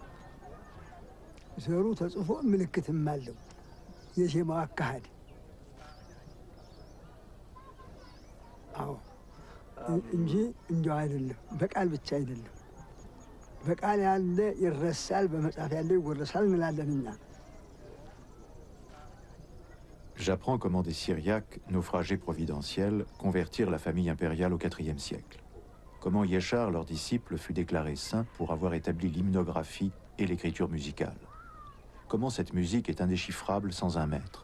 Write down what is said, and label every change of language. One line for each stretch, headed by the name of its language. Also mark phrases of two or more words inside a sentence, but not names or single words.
Amharic: ዘሩ ተጽፎ ምልክትም አለው። የዜማው አካሄድ አዎ እንጂ እንዲያው አይደለም። በቃል ብቻ አይደለም። በቃል ያለ ይረሳል፣ በመጽሐፍ ያለ ይወረሳል እንላለን እኛ።
French: J'apprends comment des Syriaques, naufragés providentiels, convertirent la famille impériale au IVe siècle. Comment Yeshar, leur disciple, fut déclaré saint pour avoir établi l'hymnographie et l'écriture musicale. Comment cette musique est indéchiffrable sans un maître.